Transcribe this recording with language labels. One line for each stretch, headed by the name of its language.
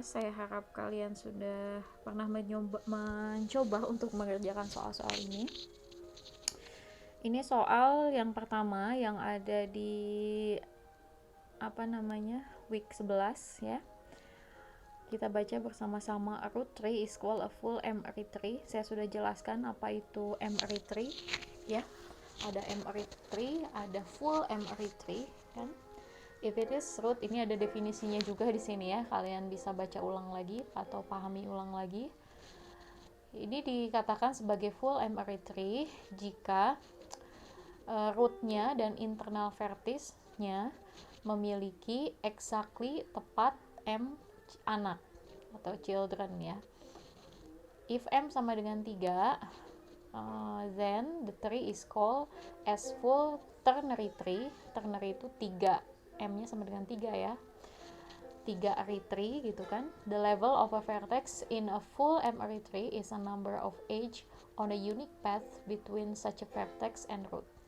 Indonesian: Saya harap kalian sudah pernah mencoba untuk mengerjakan soal-soal ini. Ini soal yang pertama yang ada di week 11 ya. Kita baca bersama-sama.
English: A root tree is called a full M-array tree.
Indonesian: Saya sudah jelaskan apa itu M-array tree ya. Ada M-array tree, ada full M-array tree kan.
English: If it is root,
Indonesian: ini ada definisinya juga di sini ya. Kalian bisa baca ulang lagi atau pahami ulang lagi. Ini dikatakan sebagai full M-array tree jika rootnya dan internal vertice-nya memiliki exactly tepat M anak atau children ya.
English: If M
Indonesian: sama dengan
English: 3, then the tree is called as full ternary tree.
Indonesian: Ternary itu 3, M-nya sama dengan 3 ya. 3 array tree gitu kan.
English: The level of a vertex in a full M array tree is a number of edge on a unique path between such a vertex and root.